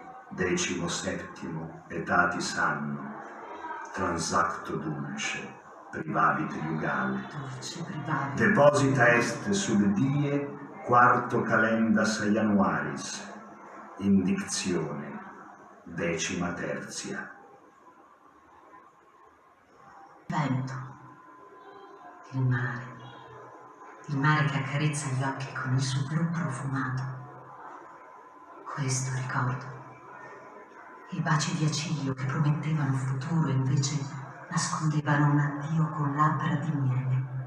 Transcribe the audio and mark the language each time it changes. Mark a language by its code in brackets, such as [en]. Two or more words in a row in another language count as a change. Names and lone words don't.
[la] 17º etatis anno transacto dulce privabit iugale, deposita est sub die 4 calendas Januaris, indictione 13ª. [it] Vento, il mare che accarezza gli occhi con il suo blu profumato. Questo ricordo. I baci di Acilio che promettevano futuro e invece nascondevano un addio con labbra di miele.